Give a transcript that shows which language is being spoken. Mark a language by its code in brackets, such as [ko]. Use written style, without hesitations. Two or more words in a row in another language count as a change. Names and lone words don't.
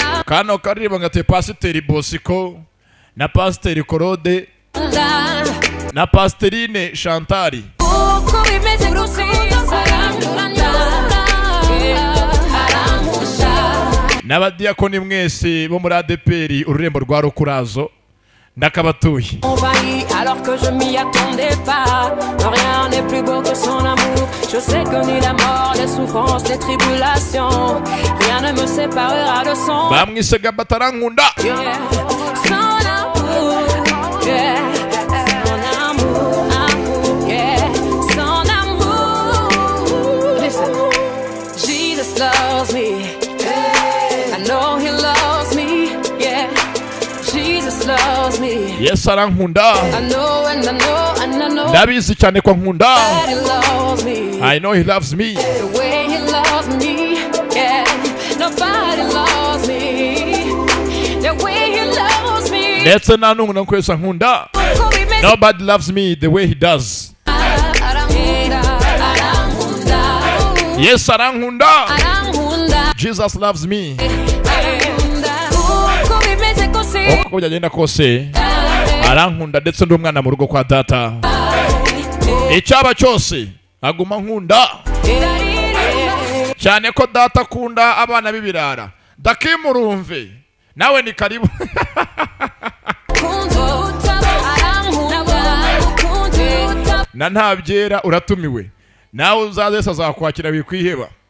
[rw] kano karirimbo ngate Pasiteri Bosiko na Pasiteri Korode na Pasiterine Chantari n'abadiyakoni mwese bo muri ADPR ururembo rwa Rukurazo ndakabatuye. [fr] Alors que je m'y attendais pas, rien n'est plus beau que son amour. Je sais que ni la mort, les souffrances, les tribulations, rien ne me séparera de son. [rw] Bamwisega batarankunda. [fr] Son amour, yeah. Son amour, yeah. Son amour. [en] Listen, Jesus loves me. I know he loves me, yeah. Jesus loves me. [rw] Yes, arankunda. [en] I know and I know and I know. [rw] Ndabizi cyane ko nkunda. [en] He loves me. I know he loves me. The way he loves me, yeah. Nobody loves me. The way he loves me. [rw] Ndetse nta n'umwe nakwesa nkunda. [en] Nobody loves me the way he does. [rw] Yes, arankunda. [en] Jesus loves me. [rw] Uko byagenda kose arankunda ndetse ndi umwana mu rugo kwa data. Icyaba cyose aguma nkunda cyane ko data akunda abana b'ibirara. Dakimurumve nawe ni karibu. Na ntabyera uratumiwe nawe uzaze azakwakira wikwiheba.